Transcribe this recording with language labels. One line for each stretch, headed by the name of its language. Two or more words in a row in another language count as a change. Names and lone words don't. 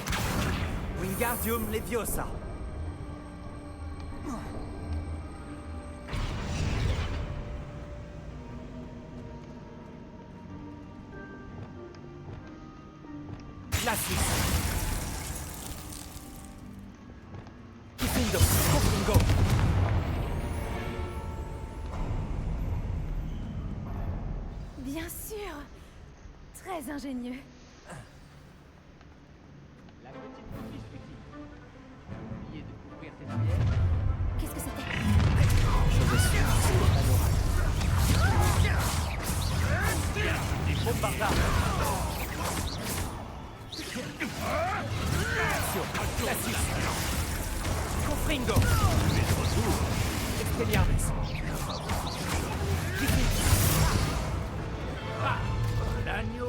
French: Wingardium Leviosa. Glacis. Diffindo. Confringo. Bien sûr. Très ingénieux. La petite coquille suffit. Oubliez de couvrir tes arrières. Qu'est-ce que c'était? Je vais suivre ce panorama. Bombardard. Accio. Glacis. Confringo. Expelliarmus. Diffindo. L'agneau